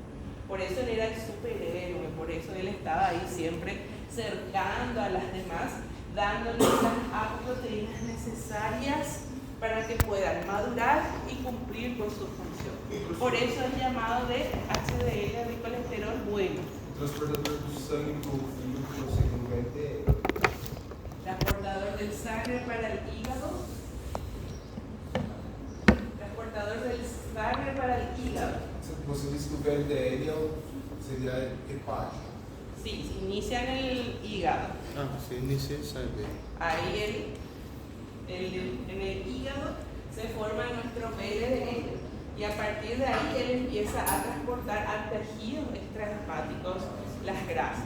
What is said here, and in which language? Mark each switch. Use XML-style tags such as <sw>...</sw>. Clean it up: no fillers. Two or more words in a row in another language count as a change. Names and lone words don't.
<es>Por eso él era el superhéroe, por eso él estaba ahí siempre cercando a las demás, dándoles las apoproteínas necesarias para que puedan madurar y cumplir con su función. Por eso es llamado de HDL, de colesterol bueno.</es> <pt>Transportador do sangue do fígado que você converte.</pt> <es>Transportador del sangre para el hígado. Transportador del sangre para el hígado.</es> <pt>Você disse que o VLDL seria hepático.</pt> <es>Sí, se inicia en el hígado.</es> <pt>Ah, você inicia</pt> <es>el sangue. Ahí en el hígado se forma nuestro VLDL y a partir de ahí él empieza a transportar a tejidos extrahepáticos las grasas.</es>